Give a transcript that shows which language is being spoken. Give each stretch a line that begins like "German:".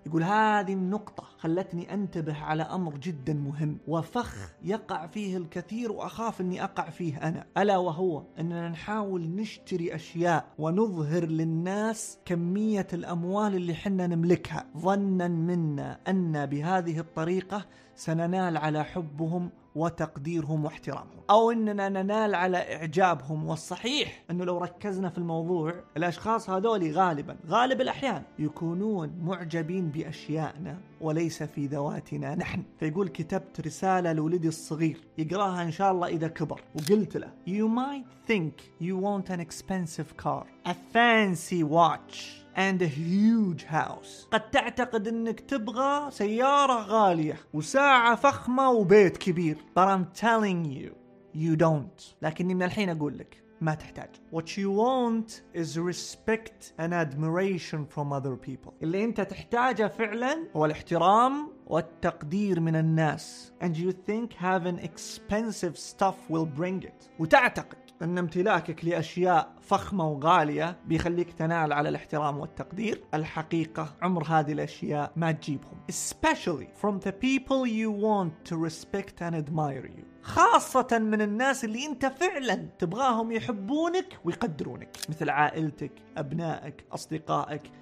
Arabic: يقول هذه النقطة خلتني أنتبه على أمر جدا مهم وفخ يقع فيه الكثير وأخاف أني أقع فيه أنا، ألا وهو أننا نحاول نشتري أشياء ونظهر للناس كمية الأموال اللي حنا نملكها ظنا منا أن بهذه الطريقة سننال على حبهم وتقديرهم واحترامهم، أو أننا ننال على إعجابهم. والصحيح أنه لو ركزنا في الموضوع الأشخاص هذولي غالب الأحيان يكونون معجبين بأشيائنا وليس في ذواتنا نحن. فيقول كتبت رسالة لولدي الصغير يقراها إن شاء الله إذا كبر، وقلت له
English: You might think you want an expensive car, a fancy watch and a huge house.
Arabic: قد تعتقد أنك تبغى سيارة غالية وساعة فخمة وبيت كبير،
English: but I'm telling you, you don't.
Arabic: لكني من الحين أقول لك ما تحتاج.
English: What you want is respect and admiration from other people.
Arabic: اللي أنت تحتاجه فعلا هو الاحترام والتقدير من الناس.
English: And you think having expensive stuff will bring it.
Arabic: وتعتقد أن امتلاكك لأشياء فخمة وغالية بيخليك تنال على الاحترام والتقدير. الحقيقة عمر هذه الأشياء ما تجيبهم،
English: especially from the people you want to respect and admire you،
Arabic: خاصة من الناس اللي انت فعلا تبغاهم يحبونك ويقدرونك، مثل عائلتك، أبنائك، أصدقائك،